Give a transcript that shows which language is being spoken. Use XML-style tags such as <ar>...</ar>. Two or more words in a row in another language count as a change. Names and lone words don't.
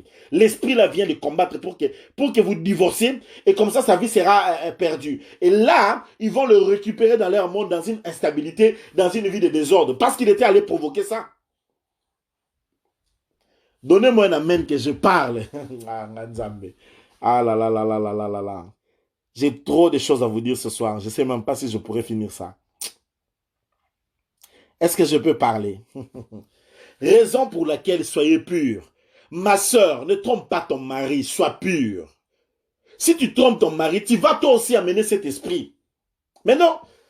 <fr>L'esprit là vient le combattre pour que vous divorciez et comme ça, sa vie sera perdue. Et là, ils vont le récupérer dans leur monde, dans une instabilité, dans une vie de désordre, parce qu'il était allé provoquer ça. Donnez-moi un amen que je parle. Ah là là là là là là là là. J'ai trop de choses à vous dire ce soir. Je ne sais même pas si je pourrais finir ça. Est-ce que je peux parler? Raison pour laquelle soyez purs. Ma soeur, ne trompe pas ton mari, sois pur. Si tu trompes ton mari, tu vas toi aussi amener cet esprit.</fr>